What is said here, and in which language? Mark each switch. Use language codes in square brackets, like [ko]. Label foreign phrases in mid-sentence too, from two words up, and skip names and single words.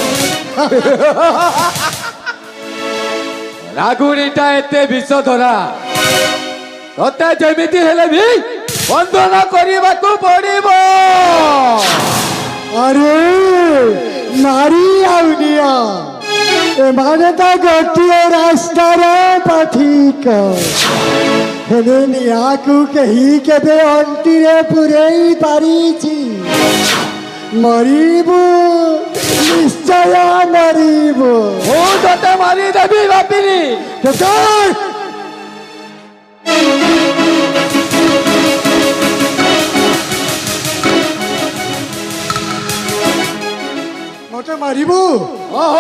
[or] ରାଗୁଣିଟା ଏତେ ବିଷ ଧରା ତତେ ଯେମିତି ହେଲେ ବି ବନ୍ଧନ କରିବାକୁ ପଡିବ। ଆରେ ନାରୀ ଆଉ ନିଆଁ ଏମାନେ ତ ଗୋଟିଏ ରାସ୍ତାର ପଥିକ ହେଲେ ନିଆଁକୁ କେହି କେବେ ଅଣ୍ଟିରେ ପୂରେଇ ପାରିଛି? ମରିବୁ ନିଶ୍ଚୟ ମରିବୁ। ମୁଁ ତତେ ମାରିଦେବି ବାପିନି। ମତେ ମାରିବୁ? ଓହୋ